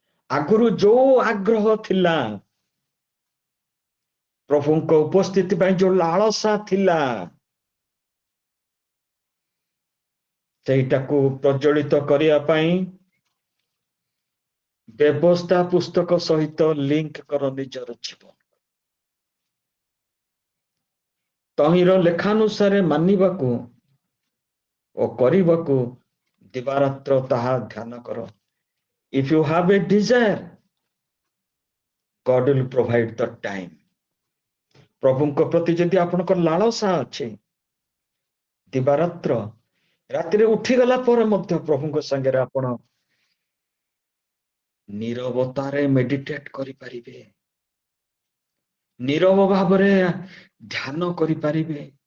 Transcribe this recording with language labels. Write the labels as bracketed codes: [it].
[or] ଆଗରୁ ଯୋଉ ଆଗ୍ରହ ଥିଲା, ପ୍ରଭୁଙ୍କ ଉପସ୍ଥିତି ପାଇଁ ଯୋଉ ଲାଳସା ଥିଲା, ସେଇଟାକୁ ପ୍ରଜ୍ୱଳିତ କରିବା ପାଇଁ ବ୍ୟବସ୍ଥା ପୁସ୍ତକ ସହିତ ଲିଙ୍କ କର ନିଜର ଜୀବନ। ତହିଁର ଲେଖାନୁସାରେ ମାନିବାକୁ ଓ କରିବାକୁ ଦିବାରାତ୍ର ତାହା ଧ୍ୟାନ କର। [en] If you have a desire, God will provide the time. [or] ପ୍ରଭୁଙ୍କ ପ୍ରତି ଯଦି ଆପଣଙ୍କର ଲାଳସା ଅଛି, ଦିବାରାତ୍ର ରାତିରେ ଉଠିଗଲା ପରେ ମଧ୍ୟ ପ୍ରଭୁଙ୍କ ସାଙ୍ଗରେ ଆପଣ ନିରବତାରେ ମେଡିଟେଟ କରିପାରିବେ, ନିରବ ଭାବରେ ଧ୍ୟାନ କରିପାରିବେ।